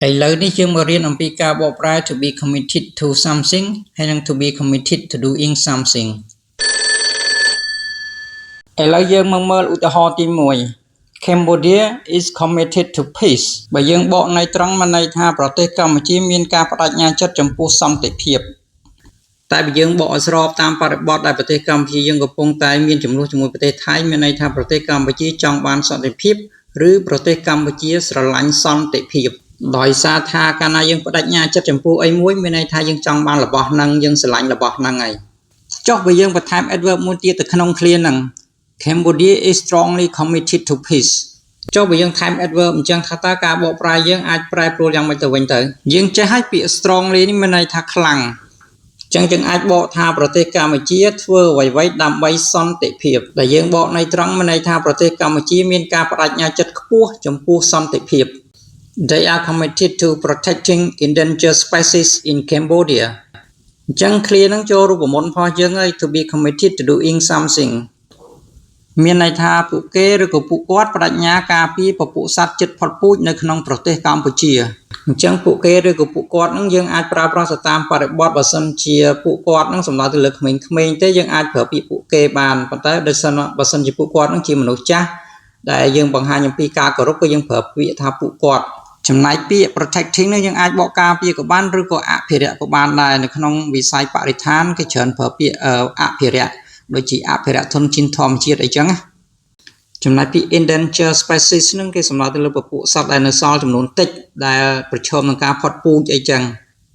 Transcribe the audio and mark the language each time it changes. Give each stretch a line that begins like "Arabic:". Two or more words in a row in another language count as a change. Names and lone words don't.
Khmer: ឥឡូវនេះយើងមករៀនអំពីការបកប្រែ
English: to be committed to something
Khmer: ហើយនិង
English: to be committed to doing something
Khmer: ឥឡូវយើងមកមើលឧទាហរណ៍ទី1
English: Cambodia is committed to peace
Khmer: បើយើងបកន័យត្រង់មកន័យថាប្រទេសកម្ពុជាមានការបដិញ្ញាចិត្តចំពោះសន្តិភាពតែបើយើងបកឲ្យស្របតាមបរិបទដែលប្រទេសកម្ពុជាយើងកំពុងតែមានចំនួនជាមួយប្រទេសថៃមានន័យថាប្រទេសកម្ពុជាចង់បានសន្តិភាពឬប្រ ទេសកម្ពុជាស្រឡាញ់សន្តិភាពដោយសារថាកាលណាយើងបដិញ្ញាចិត្តចំពោះអីមួយមានន័យថាយើងចង់បានរបស់ហ្នឹងយើងស្រឡាញ់របស់ហ្នឹងហើយចុះបើយើងបន្ថែម adverb មួយទៀតទៅក្នុង clear ហ្នឹង
English: Cambodia is strongly committed to peace
Khmer: ចុះបើយើងថែម adverb អញ្ចឹងថាតើការបកប្រែយើងអាចប្រែប្រួលយ៉ាងម៉េចទៅវិញទៅយើង ចេះឲ្យពាក្យ strongly នេះមានន័យថាខ្លាំងអញ្ចឹងយើងអាចបកថាប្រទេសកម្ពុជាធ្វើអ្វីៗដើម្បីសន្តិភាពដែលយើងបកន័យត្រង់មានន័យថាប្រទេសកម្ពុជាមានការបដិញ្ញាចិត្តខ្ពស់ចំពោះសន្តិភាព
English: They are committed to protecting endangered species in Cambodia
Khmer: អញ្ចឹង clear ហ្នឹងចូលរូបមន្តរបស់យើងហើយ
English: to be committed to doing something
Khmer: មានន័យថាពួកគេឬក៏ពួកគាត់បដិញ្ញាការពារពពួកសត្វជិត ផុតពូជនៅក្នុងប្រទេសកម្ពុជាអញ្ចឹងពួកគេឬក៏ពួកគាត់ហ្នឹងយើងអាចប្រើប្រាស់ទៅតាមបរិបទបើសិនជា ពួកគាត់ហ្នឹងសំដៅទៅលើក្មេងៗទេយើងអាចប្រើពាក្យពួកគេបានប៉ុន្តែបើសិនជាពួកគាត់ហ្នឹងជាមនុស្សចាស់ដែលយើងបង្ហាញអំពីការគោរពក៏យើងប្រើពាក្យថាពួកគាត់ចំណែកពាក្យ protecting នេះយើងអាចបកការពារក៏បានឬក៏អភិរក្សក៏បានដែរនៅក្នុងវិស័យបរិស្ថានគេច្រើនប្រើពាក្យអភិរក្សដូចជាអភិរក្សធនធានធម្មជាតិអីចឹងណាចំណែកពាក្យ
English: endangered species
Khmer: ហ្នឹងគេសំដៅទៅលើពពួកសត្វដែលនៅសល់ចំនួនតិចដែលប្រឈមនឹងការផុតពូជអីចឹង